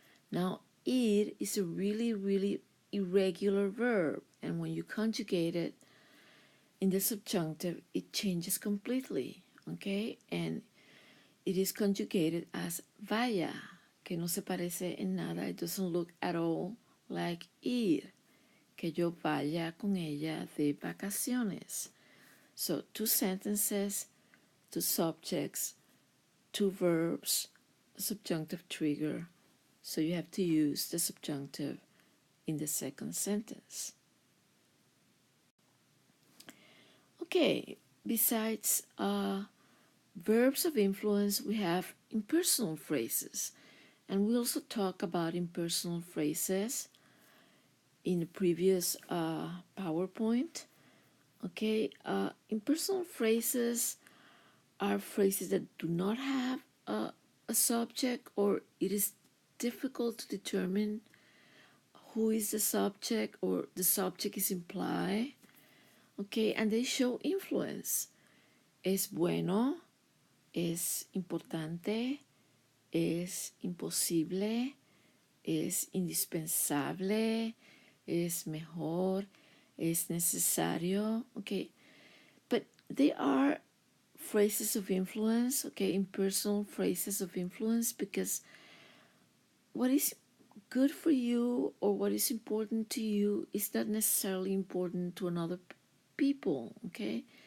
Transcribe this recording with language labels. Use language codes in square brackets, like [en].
[en] Now, ir is a really, really irregular verb, and when you conjugate it in the subjunctive, it changes completely, okay? And it is conjugated as vaya, [es] que no se parece en nada. [en] It doesn't look at all like ir, [es] que yo vaya con ella de vacaciones. [en] So 2 sentences, 2 subjects, 2 verbs, a subjunctive trigger. So you have to use the subjunctive in the second sentence. Okay, besides verbs of influence, we have impersonal phrases. And we also talk about impersonal phrases in the previous PowerPoint. Okay, impersonal phrases are phrases that do not have a subject, or it is difficult to determine who is the subject or the subject is implied. Okay, and they show influence. [es] Es bueno, es importante, es imposible, es indispensable, es mejor, es necesario. [en] Okay, but they are phrases of influence, okay, impersonal phrases of influence, because what is good for you or what is important to you is not necessarily important to another people, okay?